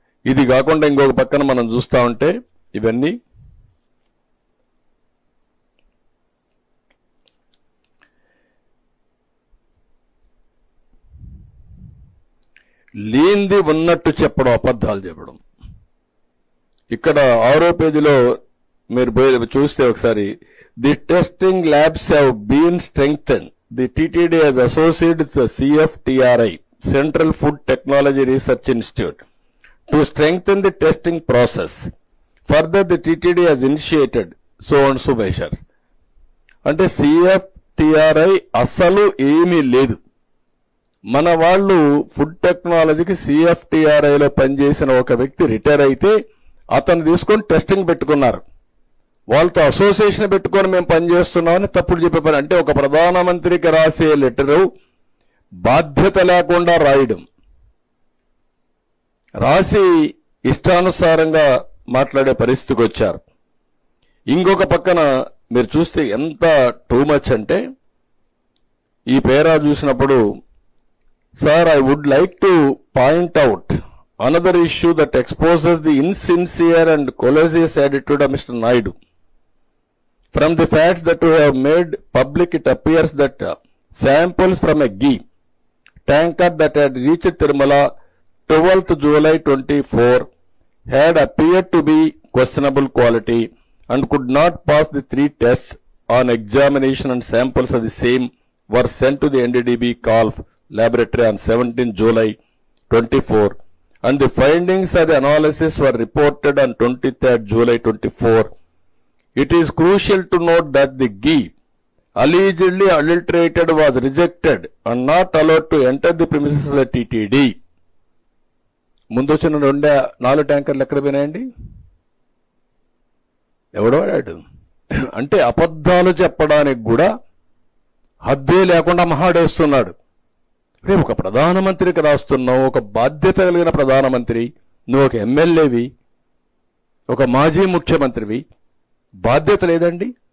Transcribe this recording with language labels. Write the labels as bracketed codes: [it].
[te] ఇది కాకుండా ఇంకొక పక్కన మనం చూస్తా ఉంటే ఇవన్నీ లేనిది ఉన్నట్టు చెప్పడం, అబద్ధాలు చెప్పడం. ఇక్కడ 6వ పేజీలో మీరు చూస్తే ఒకసారి, [en] The testing labs have been strengthen. The TTD has associated with the CFTRI, Central Food Technology Research Institute, to strengthen the testing process. Further, the TTD has initiated so and so measures. [te] అంటే CFTRI అసలు ఏమీ లేదు. మన వాళ్ళు food టెక్నాలజీకి CFTRIలో పనిచేసిన ఒక వ్యక్తి రిటైర్ అయితే అతను తీసుకొని టెస్టింగ్ పెట్టుకున్నారు. వాళ్ళతో అసోసియేషన్ పెట్టుకొని మేము పనిచేస్తున్నామని తప్పుడు చెప్పే పని. అంటే ఒక ప్రధానమంత్రికి రాసే లెటరు బాధ్యత లేకుండా రాయడం, రాసి ఇష్టానుసారంగా మాట్లాడే పరిస్థితికి వచ్చారు. ఇంకొక పక్కన మీరు చూస్తే ఎంత టూ మచ్ అంటే, ఈ పేరా చూసినప్పుడు, [en] Sir I would like to point out another issue that exposes the insincere and egregious attitude of mister Naidu. From the facts that we have made public, it appears that samples from a ghee tanker that had reached Tirumala 12th July 24 had appeared to be questionable quality and could not pass the 3 tests. On examination, and samples of the same were sent to the NDDB Calf laboratory on 17th July 24, and the findings of the analysis were reported on 23rd July 24. It is crucial to note that the ghee allegedly adulterated was rejected and not allowed to enter the premises of the TTD. [te] ముందు వచ్చిన 4 ట్యాంకర్లు ఎక్కడ పోయినాయండి? ఎవడో వాడాడు. అంటే అబద్ధాలు చెప్పడానికి కూడా హద్దే లేకుండా మహాడేస్తున్నాడు. రేపు ఒక ప్రధానమంత్రికి రాస్తున్నావు, ఒక బాధ్యత కలిగిన ప్రధానమంత్రి, నువ్వు ఒక ఎమ్మెల్యేవి, ఒక మాజీ ముఖ్యమంత్రివి, బాధ్యత లేదండి?